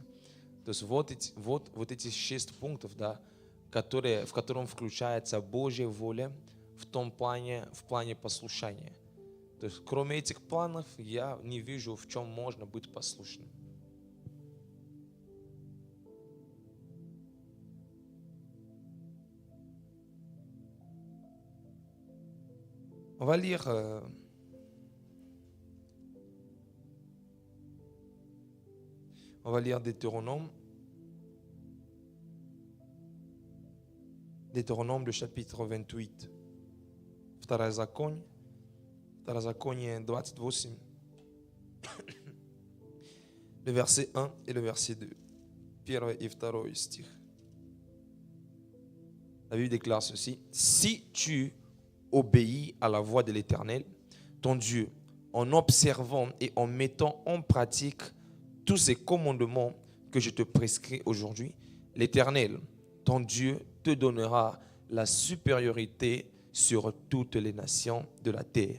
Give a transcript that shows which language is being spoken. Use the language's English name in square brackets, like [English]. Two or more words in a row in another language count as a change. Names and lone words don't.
[Russian] То есть вот эти 6 пунктов, да, в котором включается Божья воля в плане послушания. То есть кроме этих планов я не вижу, в чем можно быть послушным. [French] On va lire Deutéronome. Deutéronome, le chapitre 28. [Russian] Второзаконие 28. [French] Le verset 1 et le verset 2. [Russian] Первый и второй стих. [French] La Bible déclare ceci. Si tu obéis à la voix de l'Éternel, ton Dieu, en observant et en mettant en pratique tous ces commandements que je te prescris aujourd'hui, l'Éternel, ton Dieu, te donnera la supériorité sur toutes les nations de la terre.